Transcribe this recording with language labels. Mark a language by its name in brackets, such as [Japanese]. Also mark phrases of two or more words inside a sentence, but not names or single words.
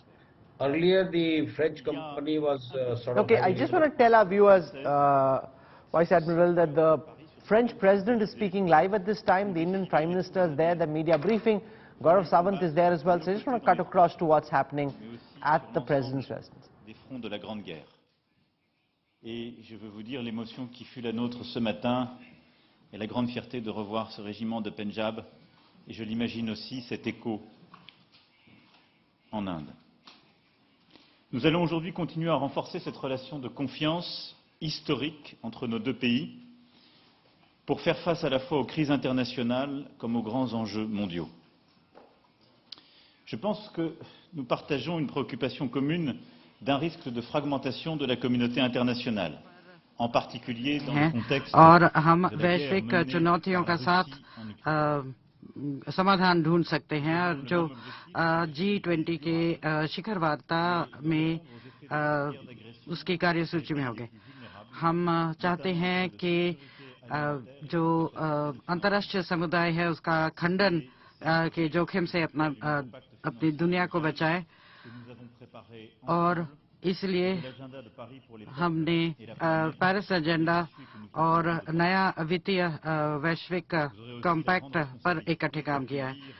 [English] Earlier, the French company was sort of... Okay, I just want to tell our viewers, Vice Admiral, that the French President is speaking live at this time. The Indian Prime Minister is there, the media briefing. Gaurav Sawant is there as well. So I just want to cut across to what's happening at the President's residence. [French] Des fronts de la Grande Guerre. Et je veux vous dire l'émotion qui fut la nôtre ce matin et la grande fierté de revoir ce régiment de Pendjab. Et je l'imagine aussi cet écho en Inde. Nous allons aujourd'hui continuer à renforcer cette relation de confiance historique entre nos deux pays pour faire face à la fois aux crises internationales comme aux grands enjeux mondiaux. Je pense que nous partageons une préoccupation commune d'un risque de fragmentation de la communauté internationale, en particulier dans le contexte [Hindi] और हम वैश्विक चुनौतियों का साथ समाधान ढूंढ सकते हैं, और जो G20 के शिखर वार्ता में उसकी कार्यसूची में होंगे। हम चाहते हैं कि जो अंतर्राष्ट्रीय समुदाय है उसका खंडन के जोखिम से अपनी दुनिया को बचाए, और इसलिए हमने पेरिस एजेंडा और नया वित्तीय वैश्विक कॉम्पैक्ट पर इकट्ठे काम किया है।